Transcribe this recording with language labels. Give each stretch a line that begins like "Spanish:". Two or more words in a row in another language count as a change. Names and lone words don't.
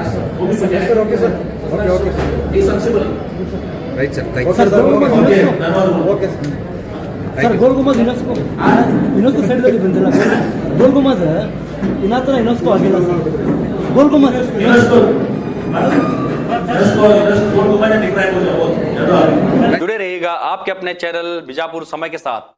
Kannada: ಭೂಮಿ ಪೂಜೆ
English: Okay sir. Okay
Kannada: ಈ ಸೆನ್ಸಿಬಲ್
English: Right sir. Thank you ಸರ್.
Kannada: ಧನ್ಯವಾದಗಳು.
English: Okay sir.
Kannada: ಸರ್ ಗೋಲ್ ಗುಂಬಜ್ ಯುನೆಸ್ಕೋ ಸೈಡ್ದಲ್ಲಿ ಬಂದಿಲ್ಲ. ಗೋಲ್ ಗುಂಬಜ್ ಇನ್ನಾತ್ರ ಯುನೆಸ್ಕೋ ಆಗಿಲ್ಲ ಸರ್. ಗೋಲ್ ಗುಂಬಜ್
Hindi: जुड़े रहिएगा आपके अपने चैनल बीजापुर समय के साथ।